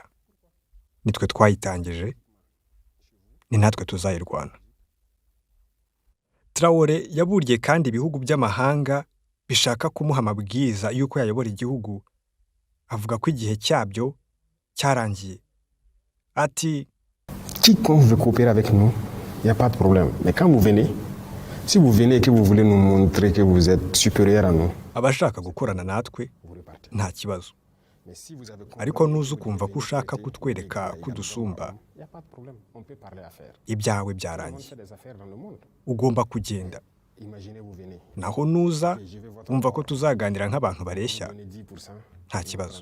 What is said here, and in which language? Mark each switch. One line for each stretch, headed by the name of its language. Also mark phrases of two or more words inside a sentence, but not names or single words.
Kinyarwanda: Nitwe twayitangije. Ni natwe tuzayirwana. Traoré yaburiye kandi ibihugu by'amahanga bishaka kumuha amabwiriza y'uko yayobora igihugu. Avuga ko igihe cyabyo cyarangiye. Ati
French: Quiconque veut coopérer avec nous, il n'y a pas de problème. Mais quand vous venez, si vous venez et que vous voulez nous montrer que vous êtes supérieur à nous,
Kinyarwanda: abashaka gukorana natwe nta kibazo. Ariko nuza ukumva ko ushaka kutwereka kudusumba, ibyawe byarangiye. Ugomba kugenda. Naho nuza wumva ko tuzaganira nk'abantu bareshya, nta kibazo.